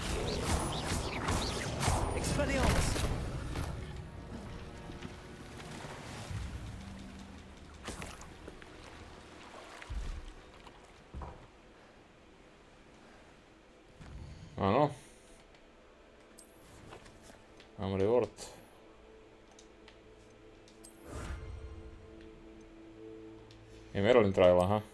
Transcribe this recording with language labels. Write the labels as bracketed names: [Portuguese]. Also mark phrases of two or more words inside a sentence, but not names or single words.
[Latin] Expelliarmus. [Slovak] Áno. Mám reward. Je Merlin trial, aha.